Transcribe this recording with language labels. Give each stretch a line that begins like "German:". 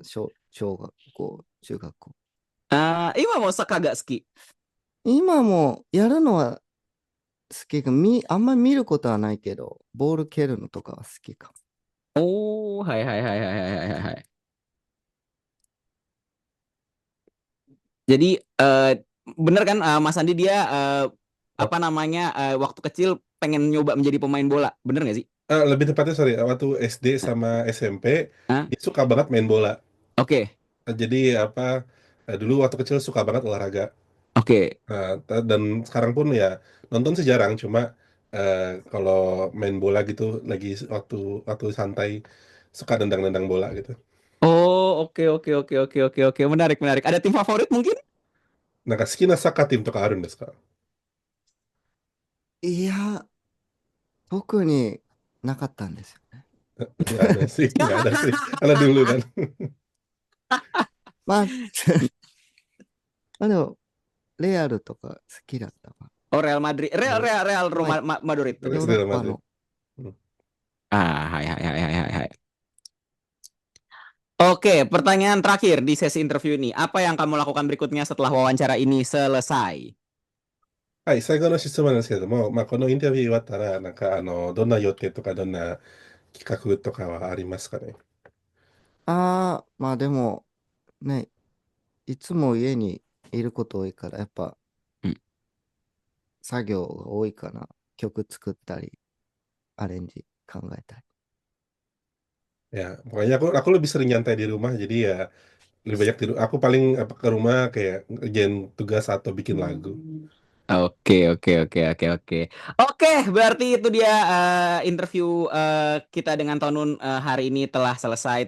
Japanese: 小学校、中学校。今もサッカーが好き。今もやるのは好きか、あんまり見ることはないけど、ボール蹴るのとかは好きかおー、はいはいはいはいはいはいはい。
Indonesian: Jadi bener kan Mas Andi dia apa namanya waktu kecil pengen nyoba menjadi pemain bola, bener nggak sih? Lebih tepatnya sorry, waktu SD sama SMP Hah? dia suka banget main bola. Oke, Jadi apa dulu waktu kecil suka banget olahraga. oke. Dan sekarang pun ya nonton sih jarang, cuma kalau main bola gitu lagi waktu waktu santai suka nendang-nendang bola gitu. Oh, oke. Menarik. Ada tim favorit mungkin?
Japanese: なんか好きなサッカーチームとかあるんですか？いや、特になかったんですよね。
Indonesian: Nggak ada sih, nggak ada sih. Karena dulu kan.
Japanese: まあ、まあでも、レアルとか好きだったわ。
Indonesian: Oh, Real Madrid. Real Madrid.
Japanese: ヨーロ
Indonesian: Real
Japanese: ッパ
Indonesian: Madrid.
Japanese: の。 Hai.
Indonesian: Oke, pertanyaan terakhir di sesi interview ini. Apa yang kamu lakukan berikutnya setelah wawancara ini selesai?
Japanese: はい、最後の質問なんですけれども、このインタビュー終わったら、どんな予定とか、どんな企画とかはありますかね？まあでも、ね、いつも家にいること多いから、やっぱうん、作業が多いかな。曲作ったり、アレンジ考えたり。
Indonesian: Ya, pokoknya aku lebih sering nyantai di rumah, jadi ya lebih banyak tidur. Aku paling ke rumah kayak ngerjain tugas atau bikin lagu. Oke. Oke, berarti itu dia interview kita dengan Tonun hari ini telah selesai.